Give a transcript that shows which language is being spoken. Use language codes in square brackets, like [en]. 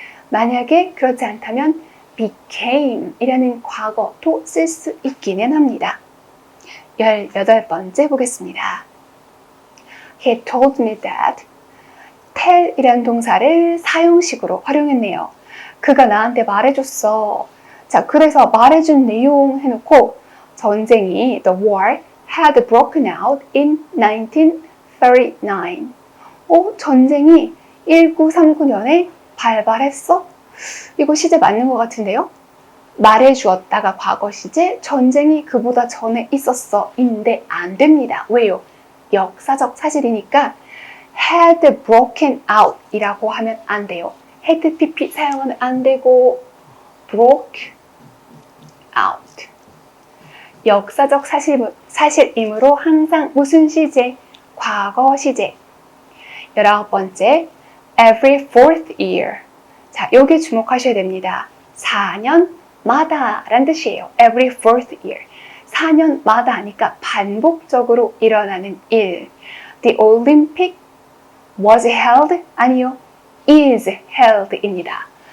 [ko] 만약에 그렇지 않다면 became 이라는 과거도 쓸 수 있기는 합니다. 18번째 보겠습니다. [en] He told me that tell [ko] 이라는 동사를 사용식으로 활용했네요. 그가 나한테 말해줬어. 자, 그래서 말해준 내용 해놓고 전쟁이 [en] the war had broken out in 1939. [ko] 전쟁이 1939년에 발발했어? 이거 시제 맞는 것 같은데요? 말해주었다가 과거 시제, 전쟁이 그보다 전에 있었어 인데 안 됩니다. 왜요? 역사적 사실이니까 [en] had broken out [ko] 이라고 하면 안 돼요. [en] had pp [ko] 사용하면 안 되고 [en] broke out. [ko] 역사적 사실이므로 항상 무슨 시제? 과거 시제. [en] 19번째, every fourth year. [ko] 자, 여기 주목하셔야 됩니다. 4년마다 라는 뜻이에요. [en] every fourth year. [ko] 4년마다 하니까 반복적으로 일어나는 일. [en] The Olympic was held? [ko] 아니요. [en] is held [ko] 입니다.